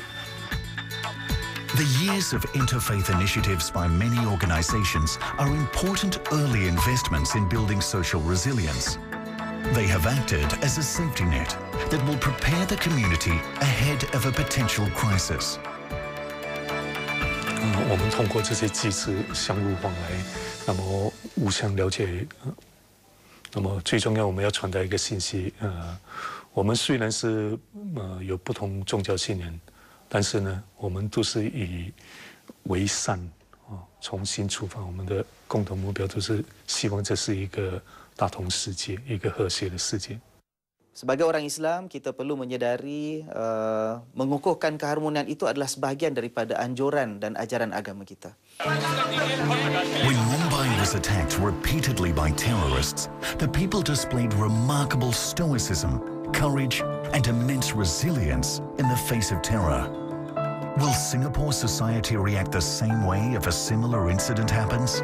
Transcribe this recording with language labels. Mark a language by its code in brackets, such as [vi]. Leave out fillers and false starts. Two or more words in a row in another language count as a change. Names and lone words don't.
[en] The years of interfaith initiatives by many organizations are important early investments in building social resilience. They have acted as a safety net that will prepare the community ahead of a potential crisis. [zh] 我们通过这些机制相互往来，那么互相了解，那么最重要我们要传达一个信息，我们虽然是有不同宗教信仰，但是呢，我们都是以为善从心出发，我们的共同目标都是希望这是一个大同世界，一个和谐的世界。 [ms] Sebagai orang Islam, kita perlu menyedari mengukuhkan keharmonian itu adalah sebahagian daripada anjuran dan ajaran agama kita. [en] When Mumbai was attacked repeatedly by terrorists, the people displayed remarkable stoicism, courage, and immense resilience in the face of terror. Will Singapore society react the same way if a similar incident happens?